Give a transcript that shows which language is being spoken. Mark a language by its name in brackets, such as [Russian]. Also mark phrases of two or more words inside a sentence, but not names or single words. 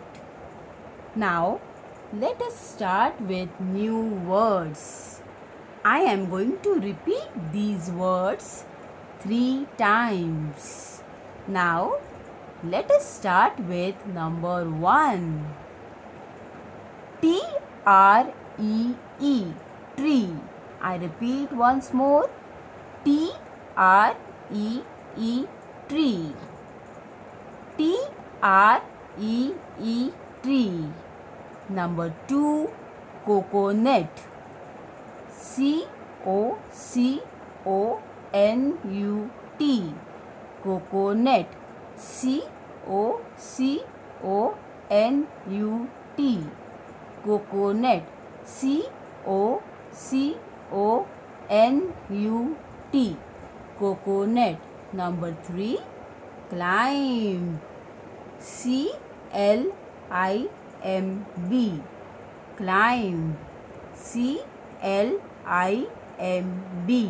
[English] Now, let us start with new words. I am going to repeat these words 3 times. Now, let us start with number 1. T-R-E-E, tree. I repeat once more. T-R-E-E, tree. T-R-E-E, tree. Number 2, coconut. C-O-C-O-N-U-T. Coconut. C-O-C-O-N-U-T. Coconut. C-O-C-O-N-U-T. Coconut. Number 3, climb. C-L-I-M-B. Climb. C-L-I-M-B.